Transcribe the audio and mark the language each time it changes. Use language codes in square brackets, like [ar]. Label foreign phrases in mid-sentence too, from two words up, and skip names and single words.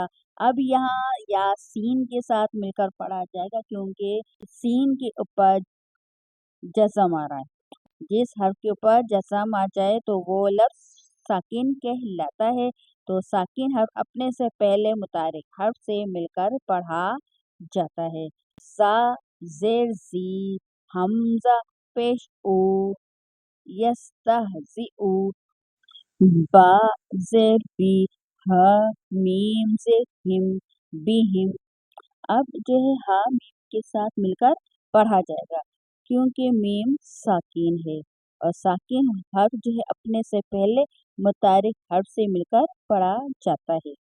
[ur] اب یہاں یاسین کے ساتھ مل کر پڑھا جائے گا، کیونکہ سین کے اوپر جزم آ رہا ہے۔ جس حرف کے اوپر جزم آ جائے تو وہ لفظ ساکن کہلاتا ہے، تو ساکن حرف اپنے سے پہلے متحرک حرف سے مل کر پڑھا جاتا ہے۔ زا زیر زی، حمزہ پیش او، یستہزئ، با زیر بی، ہا میم زیر ہم، بہم۔ اب جو ہے ہا میم کے ساتھ مل کر پڑھا جائے گا، کیونکہ میم ساکن ہے، اور ساکن حرف جو ہے اپنے سے پہلے متحرک حرف سے مل کر پڑھا جاتا ہے۔